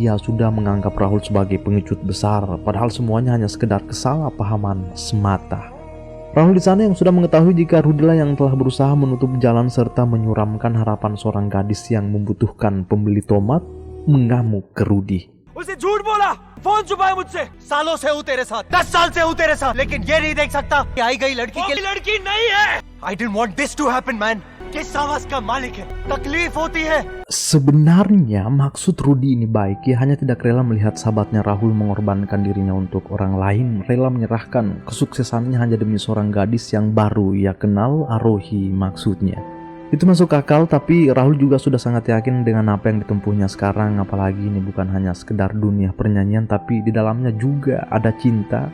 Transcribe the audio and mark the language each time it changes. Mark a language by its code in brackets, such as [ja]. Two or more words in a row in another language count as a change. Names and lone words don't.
[id] Ia sudah menganggap Rahul sebagai pengecut besar, padahal semuanya hanya sekedar kesalahpahaman semata. Rahul di sana yang sudah mengetahui jika Rudy yang telah berusaha menutup jalan serta menyuramkan harapan seorang gadis yang membutuhkan pembeli tomat, mengamuk ke Rudy. [hi] उसे झूठ बोला, फोन छुपाया मुझसे। सालों से हूँ तेरे साथ, 10 साल से हूँ तेरे साथ, लेकिन ये नहीं देख सकता कि आई गई लड़की के लड़की नहीं है। [en] I didn't want this to happen, man. [hi] किस आवाज का मालिक है, तकलीफ होती है। [id] Sebenarnya maksud Rudy ini baik, ia hanya tidak rela melihat sahabatnya Rahul mengorbankan dirinya untuk orang lain, rela menyerahkan kesuksesannya hanya demi seorang gadis yang baru ia kenal, Arohi maksudnya. Itu masuk akal, tapi Rahul juga sudah sangat yakin dengan apa yang ditempuhnya sekarang, apalagi ini bukan hanya sekedar dunia pernyanyian, tapi di dalamnya juga ada cinta.